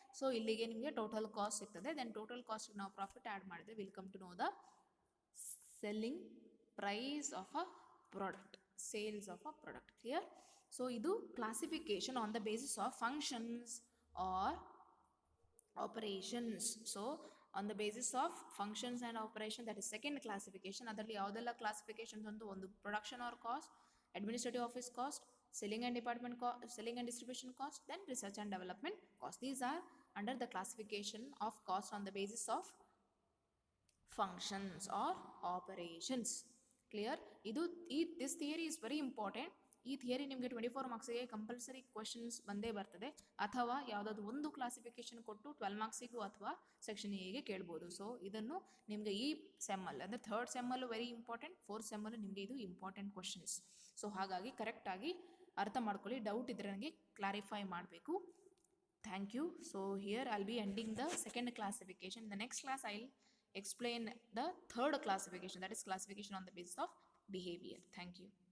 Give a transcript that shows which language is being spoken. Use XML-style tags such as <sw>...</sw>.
<kn>So ಇಲ್ಲಿಗೆ ನಿಮಗೆ total cost ಸಿಗ್ತದೆ. ದೆನ್ ಟೋಟಲ್ ಕಾಸ್ಟ್ಗೆ ನಾವು ಪ್ರಾಫಿಟ್ ಆ್ಯಡ್ ಮಾಡಿದ್ರೆ</kn> <en>will come to know the selling price of a product,</en> <kn>sales of a product. Clear? So ಇದು</kn> <en>Classification on the basis of functions or operations. So on the basis of functions and operation, that is second classification.</en> <kn>ಅದರಲ್ಲಿ ಯಾವುದೆಲ್ಲ classifications ಅಂತ, ಒಂದು</kn> <en>Production or cost, administrative office cost, selling and department cost, selling and distribution cost, then research and development cost. These are under the classification of cost on the basis of functions or operations. Clear? This theory is very important.</en> <kn>ಈ theory ನಿಮಗೆ 24 ಮಾರ್ಕ್ಸಿಗೆ compulsory questions ಬಂದೇ ಬರ್ತದೆ, ಅಥವಾ ಯಾವುದಾದ್ರು ಒಂದು classification ಕೊಟ್ಟು 12 ಮಾರ್ಕ್ಸಿಗೂ ಅಥವಾ section ಎಗೆ ಕೇಳ್ಬೋದು. ಸೊ ಇದನ್ನು ನಿಮಗೆ ಈ ಸೆಮ್ಮಲ್ಲಿ, ಅಂದರೆ ಥರ್ಡ್ ಸೆಮ್ಮಲ್ಲೂ ವೆರಿ ಇಂಪಾರ್ಟೆಂಟ್, ಫೋರ್ತ್ ಸೆಮ್ಮಲ್ಲೂ ನಿಮಗೆ ಇದು ಇಂಪಾರ್ಟೆಂಟ್ ಕ್ವಶನ್ಸ್. ಸೊ ಹಾಗಾಗಿ ಕರೆಕ್ಟಾಗಿ ಅರ್ಥ ಮಾಡ್ಕೊಳ್ಳಿ. ಡೌಟ್ ಇದ್ದರೆ ನನಗೆ ಕ್ಲಾರಿಫೈ ಮಾಡಬೇಕು. Thank you.</kn> <en>So here I will be ending the second classification. The next class I will explain the third classification, that is classification on the basis of behavior. Thank you.</en>